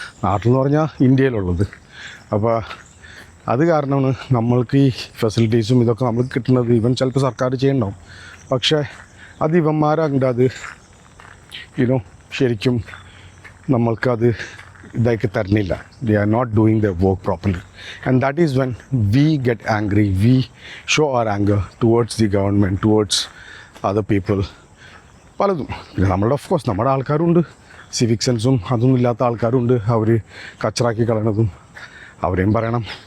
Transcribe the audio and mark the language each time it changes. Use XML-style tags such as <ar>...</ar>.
<ml>നാട്ടിൽ പറഞ്ഞാൽ ഇന്ത്യയിലുള്ളത്. അപ്പോൾ അത് കാരണമാണ് നമ്മൾക്ക് ഈ ഫെസിലിറ്റീസും ഇതൊക്കെ നമുക്ക് കിട്ടുന്നത്. ഇവൻ ചിലപ്പോൾ സർക്കാർ ചെയ്യണ്ടാവും, പക്ഷേ അത് ഇവന്മാരാകണ്ട. അത് ശരിക്കും നമ്മൾക്കത് ഇതാക്കി തരുന്നില്ല.</ml> <en>They are not doing their work properly, and that is when we get angry. We show our anger towards the government, towards other people.</en> <ml>പലതും നമ്മളുടെ ഓഫ് കോഴ്സ് നമ്മുടെ ആൾക്കാരുണ്ട്, സിവിക് സെൻസും അതൊന്നും ഇല്ലാത്ത ആൾക്കാരുണ്ട്. അവർ കച്ചറാക്കി കളയണതും അവരെയും പറയണം.</ml>